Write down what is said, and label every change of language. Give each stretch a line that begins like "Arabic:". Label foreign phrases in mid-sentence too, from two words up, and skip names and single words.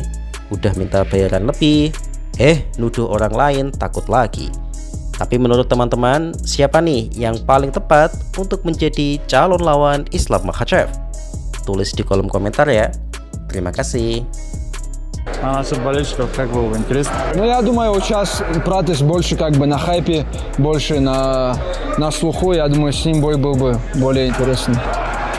Indonesian: Udah minta bayaran lebih, nuduh orang lain takut lagi. Tapi menurut teman-teman, siapa nih yang paling tepat untuk menjadi calon lawan Islam Makhachev? Tulis di kolom komentar ya. Terima kasih.
Russian: А насчет болельщиков, как было бы интересно? Ну, я думаю, вот сейчас Пратис больше как бы на хайпе, больше на слуху. Я думаю, с ним бой был бы более интересный.